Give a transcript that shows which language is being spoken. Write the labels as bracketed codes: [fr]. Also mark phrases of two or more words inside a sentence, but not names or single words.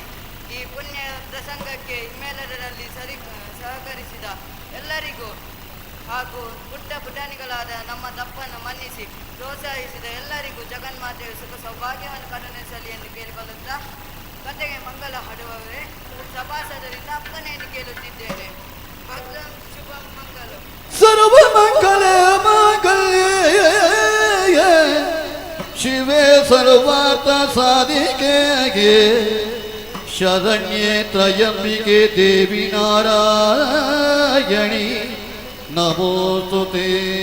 [kn] ಈ ಪುಣ್ಯ ಪ್ರಸಂಗಕ್ಕೆ ಹಿಮ್ಮೇಳದಲ್ಲಿ ಸಹಕರಿಸಿದ ಎಲ್ಲರಿಗೂ ಹಾಗೂ ಪುಟ್ಟ ಪುಟಾಣಿಗಳಾದ ನಮ್ಮ ತಪ್ಪನ್ನು ಮನ್ನಿಸಿ ಪ್ರೋತ್ಸಾಹಿಸಿದ ಎಲ್ಲರಿಗೂ ಜಗನ್ಮಾತೆಯ ಸುಖ ಸೌಭಾಗ್ಯವನ್ನು ಕರುಣಿಸಲಿ ಎಂದು ಕೇಳಿಕೊಳ್ಳುತ್ತಾ ಕಥೆಗೆ ಮಂಗಲ ಹಾಡುವವರೇ ಸಭಾಸದರಿಂದ ಅಪ್ಪನೆಯನ್ನು ಕೇಳುತ್ತಿದ್ದೇನೆ. [sa] ಭಕ್ತಂ ಶುಭಂ ಮಂಗಲಂ. ಸರ್ವ ಮಂಗಲ ಮಂಗಲ್ಯ ಶಿವೆ ಸರ್ವಾರ್ಥ ಸಾಧಿಕೆಗೆ ಶರಣ್ಯೆ ತ್ರಯಂಬಿಕೆ ದೇವಿ ನಾರಾಯಣಿ ನಮೋಸ್ತುತೇ.